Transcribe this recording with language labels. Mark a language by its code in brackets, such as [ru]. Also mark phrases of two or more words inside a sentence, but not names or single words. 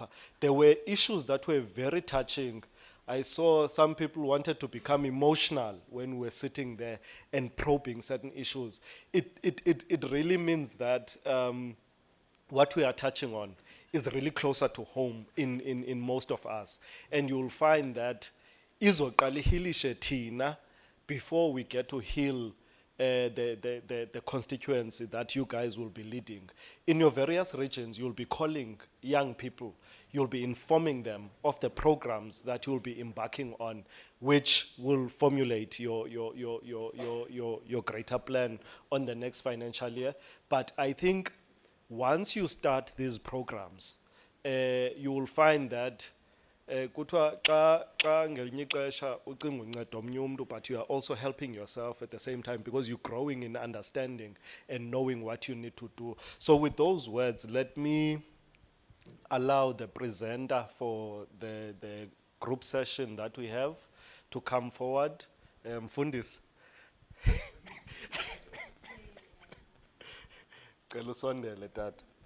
[en] There were issues that were very touching. I saw some people wanted to become emotional when we were sitting there and probing certain issues. It really means that what we are touching on is really closer to home in most of us. And you'll find that [xh] izoqala ihilishe thina [en] before we get to heal the constituency that you guys will be leading. In your various regions, you'll be calling young people, you'll be informing them of the programs that you'll be embarking on, which will formulate your greater plan on the next financial year. But I think once you start these programs, you will find that [xh] kuthiwa xa ngelinye ixesha ucinga unceda omnye umntu, [en] but you are also helping yourself at the same time because you're growing in understanding and knowing what you need to do. So with those words, let me allow the presenter for the group session that we have to come forward. [xh] Fundis. Cela usondele tata.